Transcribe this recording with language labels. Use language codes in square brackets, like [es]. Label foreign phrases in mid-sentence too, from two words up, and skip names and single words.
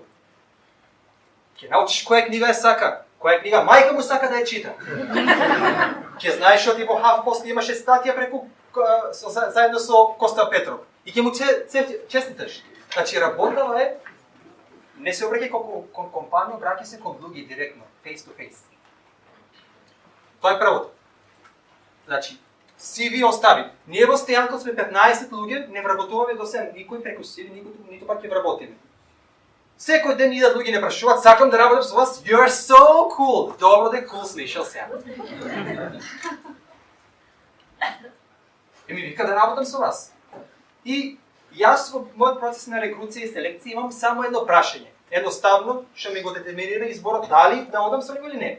[mk] Ќе научиш која книга е сака, која книга мајка му сака да ја чита. Ќе знаеш што ти во Хавпост имаше статија преку заедно со Коста Петров. И ќе му честиташ. Значи работава е не се обраќај кон компанија, обраќај се кон луѓе директно, [en] face to face. [mk] Тоа е првото. Значи, CV остави. Ние во Стојанков сме 15 луѓе, не вработуваме до сега никој преку CV, ниту пак ќе вработиме. Секој ден идат луѓе не прашуваат, сакам да работам со вас, [en] you are so cool. [mk] Добро де cool сме, ишел сега. Ми вика да работам со вас. И јас во мојот процес на рекруција и селекција имам само едно прашање. Едноставно, што ми го детерминира изборот дали да одам со него или не.